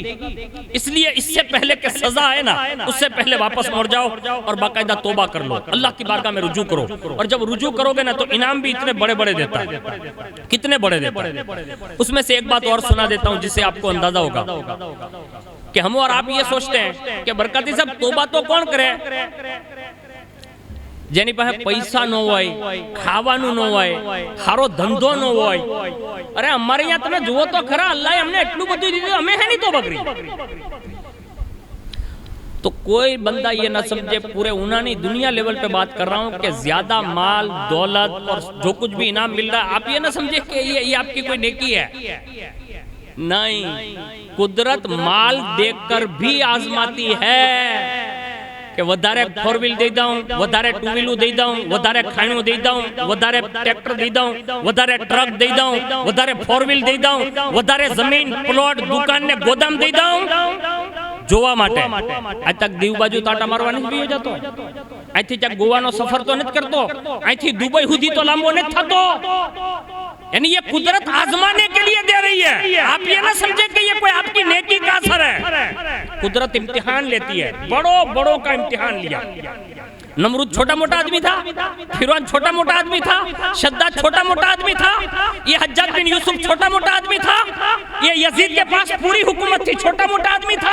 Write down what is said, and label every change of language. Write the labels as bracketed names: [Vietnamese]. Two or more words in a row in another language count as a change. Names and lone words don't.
[Urdu] اس لیے اس سے پہلے کہ سزا ہے نا، اس سے پہلے واپس مڑ جاؤ اور باقاعدہ توبہ کر لو، اللہ کی بارگاہ میں رجوع کرو، اور جب رجوع کرو گے نا تو انعام بھی اتنے بڑے بڑے دیتا ہے، کتنے بڑے دیتا ہے۔ اس میں سے ایک بات اور سنا دیتا ہوں جس سے آپ کو اندازہ ہوگا کہ ہم اور آپ یہ سوچتے ہیں کہ برکاتی صاحب توبہ تو کون کرے، [Gujarati] જેની પાસે પૈસા ન હોય, ખાવાનું ન હોય, સારો ધંધો ન હોય। અરે અમારે અહીંયા તમે જુઓ તો ખરા, અલ્લાહે અમને એટલું બધું દીધું, અમે હે નહીં તોબા કરી। [Urdu] تو کوئی بندہ یہ نہ سمجھے، پورے اونانی دنیا لیول پہ بات کر رہا ہوں کہ زیادہ مال دولت اور جو کچھ بھی انعام مل رہا ہے، آپ یہ نہ سمجھے کہ یہ آپ کی کوئی نیکی ہے، نہیں، قدرت مال دیکھ کر بھی آزماتی ہے کہ [Gujarati] વધારે ફોર વ્હીલ દે દઉં, વધારે ટુ વ્હીલો દે દઉં, વધારે ખાવાનું દે દઉં, વધારે ટ્રેક્ટર દે દઉં, વધારે ટ્રક દે દઉં, વધારે ફોર વ્હીલ દે દઉં, વધારે જમીન પ્લોટ દુકાન ને ગોદામ દે દઉં જોવા માટે। આજ તક દીવ બાજુ તાટા મારવાની જ જતો, અહીંથી ચક ગોવાનો સફર તો નથી કરતો, અહીંથી દુબઈ સુધી તો લાંબો નથી થતો। [Urdu] یعنی یہ قدرت آزمانے کے لیے دے رہی ہے، آپ یہ نہ سمجھے کہ یہ کوئی آپ کی نیکی کا اثر ہے۔ قدرت امتحان لیتی ہے، بڑوں بڑوں کا امتحان لیا۔ نمرود چھوٹا موٹا آدمی تھا، فرعون چھوٹا موٹا آدمی تھا، شداد چھوٹا موٹا آدمی تھا، یہ حجاج بن یوسف چھوٹا موٹا آدمی تھا، یہ یزید کے پاس پوری حکومت تھی، چھوٹا موٹا آدمی تھا۔